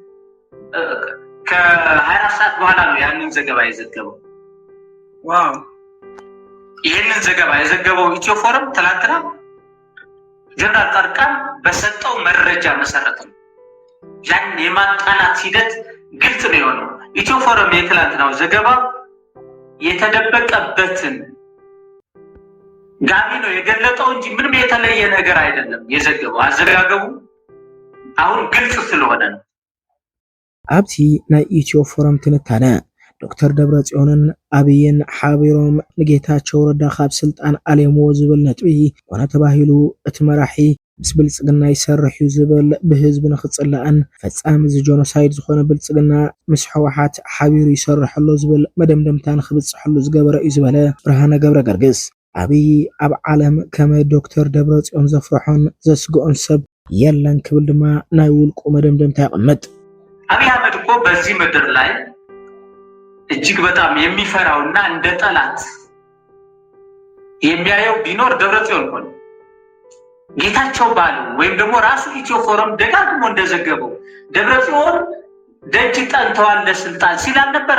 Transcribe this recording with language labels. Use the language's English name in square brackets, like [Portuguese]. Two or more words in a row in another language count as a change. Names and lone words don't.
[Amharic] ከ24 ሰዓት በኋላ ነው ያንን ዘገባ የዘገበው ዋው ይሄንን ዘገባ የዘገበው ኢትዮ ፎረም ትላንትና ጀነራል ጻድቃን በሰጠው መረጃ መሰረት ነው ያን የማጣላት ሂደት ግልጽ ነው የሆነው ኢትዮ ፎረም የትላንትናው ዘገባ የተደበቀበትን ጋቢ ነው የገለጠው እንጂ ምንም የተለየ ነገር አይደለም የዘገበው። አዘጋገቡ አሁን ግልጽ ስለሆነ ነው። [Tigrinya] ኣብቲ ናይ ኢትዮ ፎረም ትንታነ ዶክተር ደብረጽዮንን ኣብይን ሓቢሮም ንጌታቸው ረዳ ካብ ስልጣን ኣልየምዎ ዝብል ነጥቢ ኮነ ተባሂሉ እቲ መራሒ ምስ ብልጽግና ይሰርሕ እዩ ዝብል ብህዝቢ ንኽጽላእን ፈጻሚ ጀኖሳይድ ዝኾነ ብልጽግና ምስ ሕወሓት ሓቢሩ ይሰርሐሎ ዝብል መደምደምታ ንኽብጽሐሉ ዝገበረ እዩ ዝበለ ብርሃነ ገብረ ገርግስ ኣብይ ኣብ ዓለም ከመ ዶክተር ደብረጽዮን ዘፍርሖን ዘስግኦን ሰብ የለን ክብል ድማ ናይ ውልቁ መደምደምታ ይቕመጥ። [Amharic] አብይ አህመድ እኮ በዚህ ምድር ላይ እጅግ በጣም የሚፈራውና እንደ ጠላት የሚያየው ቢኖር ደብረጽዮን ነው። ጌታቸው ባለው ወይም ደግሞ ራሱ ኢትዮ ፎረም ደጋግሞ እንደዘገበው ደብረጽዮን ደጅ ጠንተዋል ለስልጣን ሲል አልነበረም?